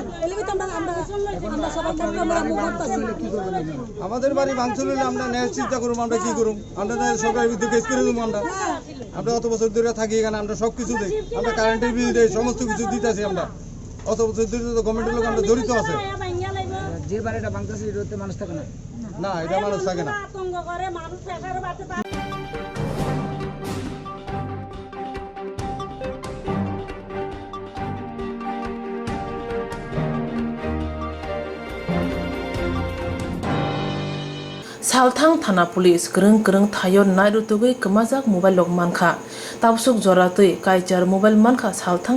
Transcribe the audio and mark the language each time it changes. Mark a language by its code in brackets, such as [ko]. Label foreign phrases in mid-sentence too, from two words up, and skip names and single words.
[bn] আমাদের বাড়ি ভাঙচুর হলে আমরা ন্যায় চিন্তা করুম, আমরা কি করুম? আমরা সরকারের বিরুদ্ধে কেস করে দেবো। আমরা অত বছর ধরে থাকি এখানে, আমরা সব কিছু দিই, আমরা কারেন্টের বিল দিই, সমস্ত কিছু দিতেছি আমরা। অত বছর ধরে তো গভর্নমেন্টের লোক আমরা জড়িত আছে। যে বাড়িটা ভাঙতেছে এটাতে মানুষ থাকে না? না, এটা মানুষ থাকে না। [trp] Salthang Thana Police gereng thayon nairutugui kemajak mobile log manka tabsuk joratui kaijar mobile manka Salthang